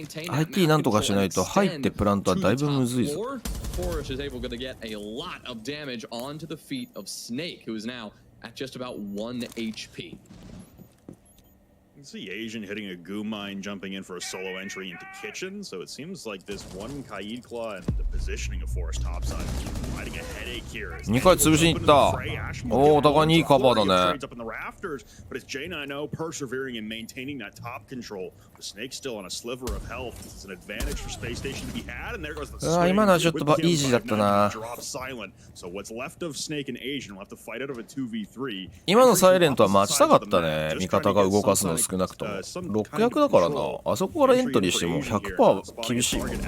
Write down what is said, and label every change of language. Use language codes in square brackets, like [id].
[ja] IT なんとかしないと入ってプラントはだいぶむずいぞ。 [en] Forest is able to get a lot of damage onto the feet of Snake, who is now at just about 1 HP. You see Asian hitting a goo mine, jumping in for a solo entry into kitchen. So it seems like this one Kaid Claw and the positioning of Forest topside providing a headache here. [ja] 2回潰しに行った。おお、お互いにいいカバーだね。 [en] But it's J9O persevering and maintaining that top control. The Snake still on a sliver of health. It's an advantage for Space Station to be had. And there goes the swing. [ja] 今のはちょっとイージーだったな。 [en] So what's left of Snake and Asian will have to fight out of a 2v3. [ja] 今のサイレントは待ちたかったね。味方が動かすの少なくとも。 6役だからな。あそこからエントリーしても 100% 厳しい。